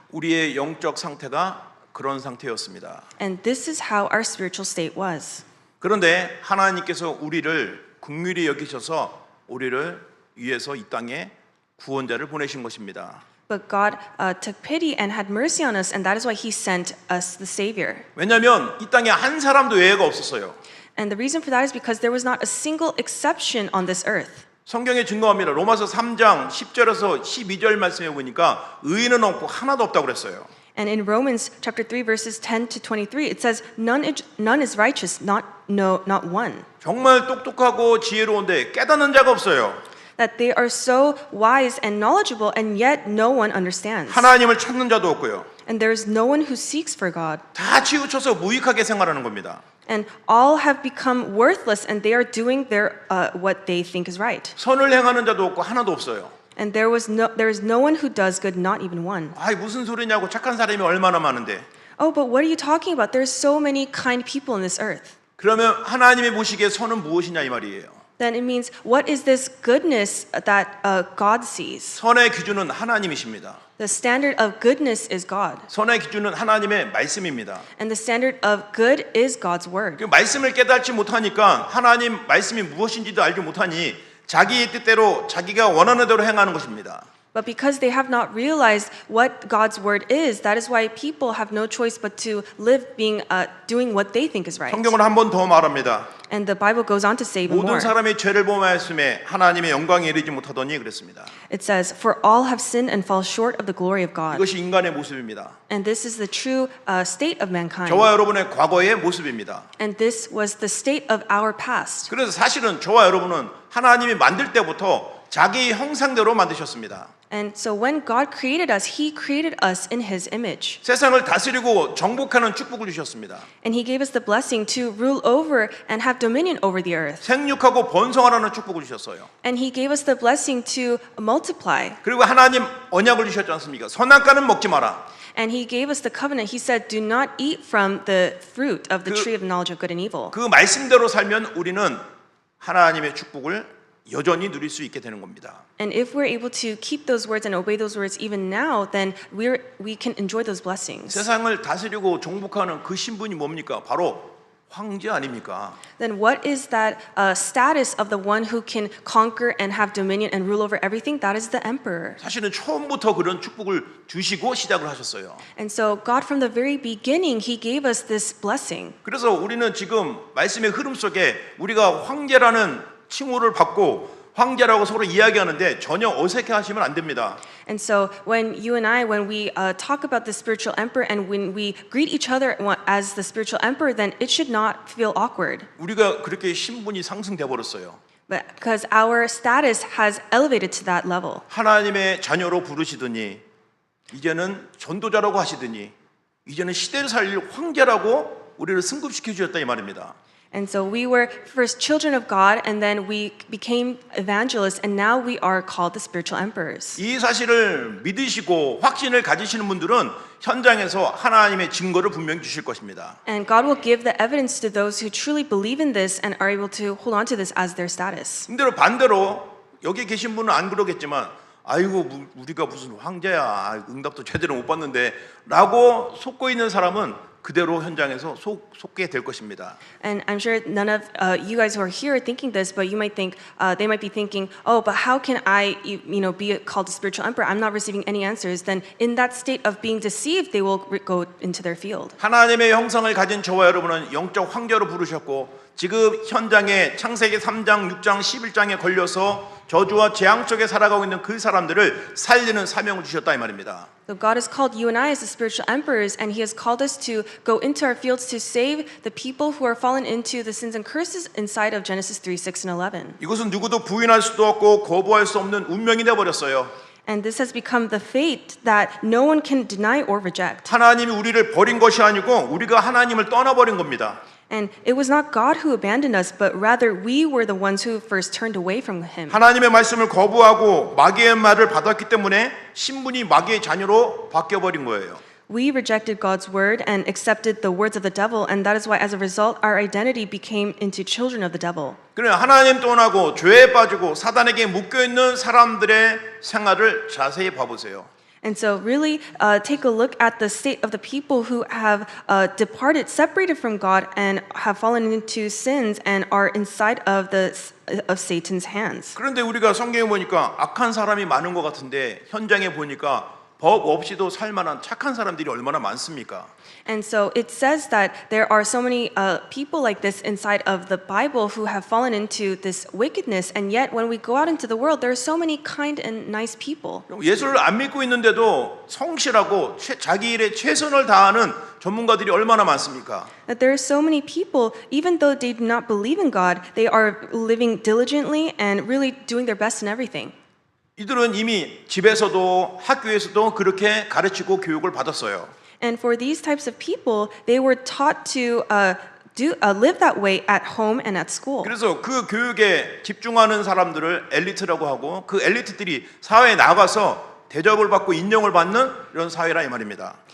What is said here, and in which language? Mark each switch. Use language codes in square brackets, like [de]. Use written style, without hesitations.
[ko] 우리의 영적 상태가 그런 상태였습니다. [en] And this is how our spiritual state was. [ko] 그런데 하나님께서 우리를 긍휼히 여기셔서 우리를 위해서 이 땅에 구원자를 보내신 것입니다. [en] But God took pity and had mercy on us, and that is why He sent us the Savior. [ko] 왜냐하면 이 땅에 한 사람도 예외가 없었어요. [en] And the reason for that is because there was not a single exception on this earth. [ko] 성경에 증거합니다. 로마서 3장 10절에서 12절 말씀해 보니까 의인은 없고 하나도 없다고 그랬어요. [en] And in Romans chapter 3 verses 10 to 23 it says none is righteous, not one. [ko] 정말 똑똑하고 지혜로운데 깨닫는 자가 없어요. [en] That they are so wise and knowledgeable and yet no one understands. [ko] 하나님을 찾는 자도 없고요. [en] And there is no one who seeks for God. [ko] 다 치우쳐서 무익하게 생활하는 겁니다. [en] And all have become worthless and they are doing what they think is right. [ko] 선을 행하는 자도 없고 하나도 없어요. [en] And there is no one who does good, not even one. [ko] 아이 무슨 소리냐고 착한 사람이 얼마나 많은데. [en] Oh, but what are you talking about? There's so many kind people in this earth. [ko] 그러면 하나님이 보시기에 선은 무엇이냐 이 말이에요. [en] Then it means what is this goodness that God sees? [ko] 선의 기준은 하나님이십니다. [en] The standard of goodness is God. [ko] 선의 기준은 하나님의 말씀입니다. [en] And the standard of good is God's word. [ko] 그 말씀을 깨닫지 못하니까 하나님 말씀이 무엇인지도 알지 못하니 자기 뜻대로 자기가 원하는 대로 행하는 것입니다. [en] But because they have not realized what God's word is, that is why people have no choice but to live doing what they think is right. [ko] 성경은 한 번 더 말합니다. [en] And the Bible goes on to say even [ko] 모든 [en] more. [ko] 사람이 죄를 범하였음에 하나님의 영광에 이르지 못하더니 그랬습니다. [en] It says, "For all have sinned and fall short of the glory of God." [ko] 이것이 인간의 모습입니다. [en] And this is the true state of mankind. [ko] 저와 여러분의 과거의 모습입니다. [en] And this was the state of our past. [ko] 그래서 사실은 저와 여러분은 하나님이 만들 때부터 자기 형상대로 만드셨습니다. [en] And so when God created us, He created us in His image. [ko] 세상을 다스리고 정복하는 축복을 주셨습니다. [en] And He gave us the blessing to rule over and have dominion over the earth. [ko] 생육하고 번성하라는 축복을 주셨어요. [en] And He gave us the blessing to multiply. [ko] 그리고 하나님 언약을 주셨지 않습니까? 선악과는 먹지 마라. [en] And He gave us the covenant. He said, "Do not eat from the fruit of the tree of the knowledge of good and evil." [ko] 그 말씀대로 살면 우리는 하나님의 축복을 여전히 누릴 수 있게 되는 겁니다. [en] And if we're able to keep those words and obey those words even now, then we can enjoy those blessings. [ko] 세상을 다스리고 정복하는 그 신분이 뭡니까? 바로 황제 아닙니까? [en] Then what is that status of the one who can conquer and have dominion and rule over everything? That is the emperor. [ko] 사실은 처음부터 그런 축복을 주시고 시작을 하셨어요. [en] And so God from the very beginning, He gave us this blessing. [ko] 그래서 우리는 지금 말씀의 흐름 속에 우리가 황제라는 칭호를 받고 황제라고 서로 이야기하는데 전혀 어색해하시면 안 됩니다. [en] And so when you and I, when we talk about the spiritual emperor and when we greet each other as the spiritual emperor, then it should not feel awkward. [ko] 우리가 그렇게 신분이 상승돼 버렸어요. [en] But because our status has elevated to that level. [ko] 하나님의 자녀로 부르시더니 이제는 전도자라고 하시더니 이제는 시대를 살릴 황제라고 우리를 승급시켜 주셨다 이 말입니다. [en] And so we were first children of God, and then we became evangelists, and now we are called the spiritual emperors. [ko] 이 사실을 믿으시고 확신을 가지시는 분들은 현장에서 하나님의 증거를 분명히 주실 것입니다. [en] And God will give the evidence to those who truly believe in this and are able to hold on to this as their status. [ko] 근데 반대로 여기 계신 분은 안 그러겠지만 아이고 우리가 무슨 황제야 응답도 제대로 못 받는데 라고 속고 있는 사람은 그대로 현장에서 속게 될 것입니다. [en] And I'm sure none of you guys who are here are thinking this, but you might think they might be thinking, "Oh, but how can I, be called a spiritual emperor? I'm not receiving any answers." Then, in that state of being deceived, they will go into their field. [ko] 하나님의 형상을 가진 저와 여러분은 영적 황제로 부르셨고 지금 현장에 창세기 3장, 6장, 11장에 걸려서 저주와 재앙 속에 살아가고 있는 그 사람들을 살리는 사명을 주셨다 이 말입니다. [en] So God has called you and I as the spiritual emperors, and He has called us to go into our fields to save the people who are fallen into the sins and curses inside of Genesis 3, 6, and 11. [ko] 이것은 누구도 부인할 수도 없고 거부할 수 없는 운명이 되어 버렸어요. [en] And this has become the fate that no one can deny or reject. [ko] 하나님이 우리를 버린 것이 아니고 우리가 하나님을 떠나버린 겁니다. [en] And it was not God who abandoned us, but rather we were the ones who first turned away from Him. [ko] 하나님의 말씀을 거부하고 마귀의 말을 받았기 때문에 신분이 마귀의 자녀로 바뀌어버린 거예요. [en] We rejected God's word and accepted the words of the devil, and that is why, as a result, our identity became into children of the devil. [ko] 그래 하나님 떠나고 죄에 빠지고 사단에게 묶여 있는 사람들의 생활을 자세히 봐보세요. [en] And so, really, take a look at the state of the people who have departed, separated from God, and have fallen into sins and are inside of Satan's hands. [ko] 그런데 우리가 성경에 보니까 악한 사람이 많은 것 같은데 현장에 보니까 법 없이도 살만한 착한 사람들이 얼마나 많습니까? [en] And so it says that there are so many people like this inside of the Bible who have fallen into this wickedness, and yet when we go out into the world, there are so many kind and nice people. [ko] 예수를 안 믿고 있는데도 성실하고 자기 일에 최선을 다하는 전문가들이 얼마나 많습니까? [en] That there are so many people, even though they do not believe in God, they are living diligently and really doing their best in everything. [ko] 이들은 이미 집에서도 학교에서도 그렇게 가르치고 교육을 받았어요. [en] And for these types of people, they were taught to live that way at home and at school. [ko] 그래서 그 교육에 집중하는 사람들을 엘리트라고 하고 그 엘리트들이 사회에 나가서 대접을 받고 인정을 받는 이런 사회라 이 말입니다.